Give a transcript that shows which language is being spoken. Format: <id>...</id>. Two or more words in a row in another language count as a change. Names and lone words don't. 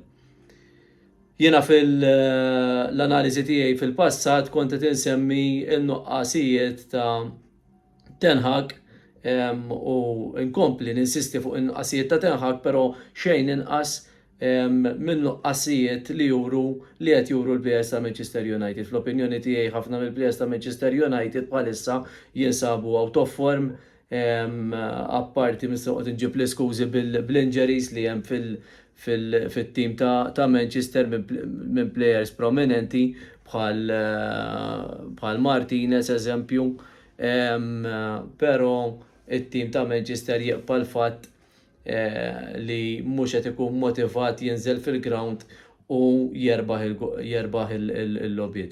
<mt>Jiena fil-analiżi tiegħi fil-passat kont qed insemmi l-nuqqasijiet ta' Ten Hag u nkompli ninsisti fuq in-nuqqasijiet ta' Ten Hag, però xejn inqas minn nuqqasijiet li qed juru l-players ta' Manchester United. Fl-opinjoni tiegħi ħafna mill-players ta' Manchester United bħalissa jinsabu</mt> <en>out of form,</en> <mt>apparti mistoqgħod inġib l-iskużi bil-injuries li hemm fit-tim ta' Manchester minn players prominenti bħal Martinez eżempju, però it-tim ta' Manchester jaqbal fatt li mhux qed ikun motivat jinżel fil-ground u jerbaħ il-logħbiet.</mt>